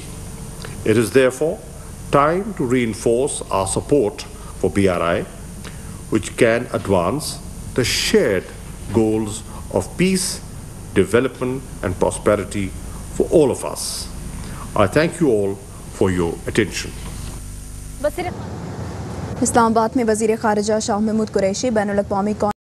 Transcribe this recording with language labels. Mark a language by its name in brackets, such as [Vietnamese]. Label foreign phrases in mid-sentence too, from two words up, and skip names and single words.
[English] It is therefore time to reinforce our support for BRI, which can advance the shared goals of peace, development and prosperity for all of us. I thank you all for your attention. [Urdu] اسلام آباد میں وزیر خارجہ شاہ محمود قریشی بین الاقوامی